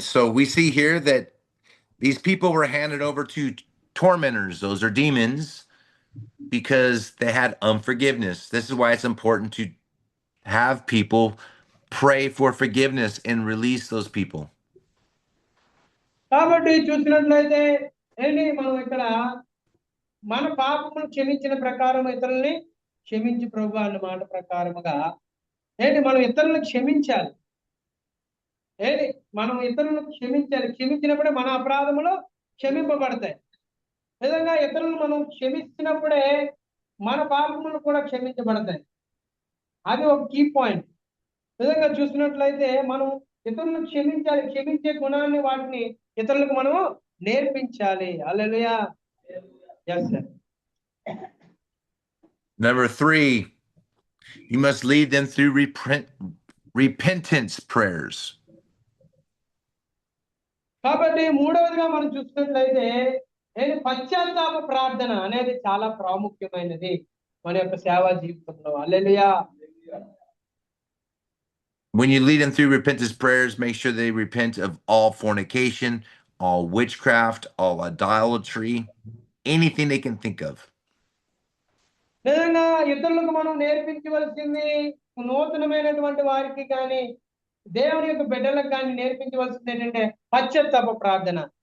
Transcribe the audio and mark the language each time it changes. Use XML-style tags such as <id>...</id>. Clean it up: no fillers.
<en>So we see here that these people were handed over to tormentors. Those are demons because they had unforgiveness. This is why it's important to have people pray for forgiveness and release those people.</en> <te>కాబట్టి చూసినట్లయితే ఏంటి మనం ఇక్కడ మన పాపములు క్షమించిన ప్రకారం ఇతరుల్ని క్షమించి ప్రభు అన్న మాట ప్రకారముగా ఏంటి మనం ఇతరులను క్షమించాలి. ఏంటి మనం ఇతరులను క్షమించాలి. క్షమించినప్పుడే మన అపరాధములు క్షమింపబడతాయి. విధంగా ఇతరులను మనం క్షమించినప్పుడే మన పాపములు కూడా క్షమించబడతాయి. అది ఒక కీ పాయింట్. విధంగా చూసినట్లయితే మనం ఇతరులను క్షమించాలి. క్షమించే గుణాన్ని వాటిని ఇతరులకు మనము నేర్పించాలి. హల్లెలూయా.</te> <en>Yes, sir. Number 3, you must lead them through repentance prayers.</en> <te>కాబట్టి మూడవదిగా మనం చూసినట్లయితే పశ్చాత్తాప ప్రార్థన అనేది చాలా ప్రాముఖ్యమైనది మన యొక్క సేవా జీవితంలో. హల్లెలూయా.</te> <en>When you lead them through repentance prayers, make sure they repent of all fornication, all witchcraft, all idolatry, anything they can think of.</en> <te>నిజంగా ఇతరులకు మనం నేర్పించవలసింది నూతనమైనటువంటి వారికి కానీ దేవుని యొక్క బిడ్డలకు కానీ నేర్పించవలసింది ఏంటంటే పశ్చాత్తాప ప్రార్థన.</te>